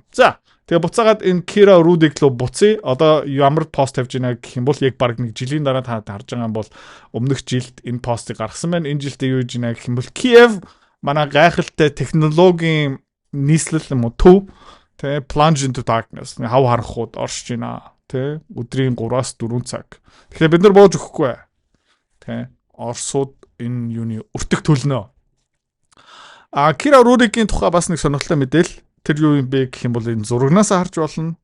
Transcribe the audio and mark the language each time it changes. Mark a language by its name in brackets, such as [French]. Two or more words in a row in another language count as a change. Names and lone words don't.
[Mongolian] За тэгээ буцаагаад энэ Кира Рудик руу буцъя. Одоо ямар пост тавьж байна гэх юм бол яг баг нэг жилийн дараа та харж байгаа юм бол өмнөх жилд энэ постыг гаргасан байна. Энэ жилдээ юу гэж байна гэх юм бол Киев манай гайхалтай технологийн нийслэл юм уу төв тэ [English] plunge into darkness [Mongolian] хав харанхууд оршиж байна тэ өдрийн 3-4 цаг. Тэгэхээр бид нар бууж өгөхгүй тэ Оросууд энэ юуны өртөг төлнө. Кира Рудикийн тухай бас нэг сонирхолтой мэдээлэл тэр юу юм бэ гэх юм бол энэ зурагнаас харж болно.